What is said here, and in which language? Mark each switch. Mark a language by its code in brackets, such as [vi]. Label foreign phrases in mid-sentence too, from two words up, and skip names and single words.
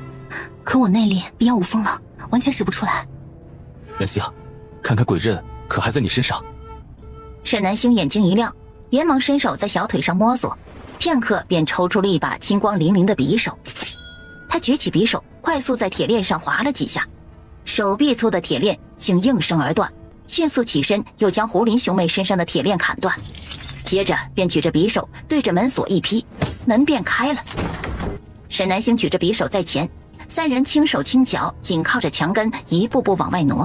[zh] 可我內力比較無風了，完全使不出來。南星，看看鬼刃可還在你身上？沈南星眼睛一亮，連忙伸手在小腿上摸索，片刻便抽出了一把青光粼粼的匕首。他舉起匕首，快速在鐵鏈上劃了幾下，手臂粗的鐵鏈竟應聲而斷，迅速起身又將胡林兄妹身上的鐵鏈砍斷，接着便舉着匕首對着門鎖一劈，門便開了。沈南星舉着匕首在前，三人輕手輕腳，緊靠着牆根一步步往外挪。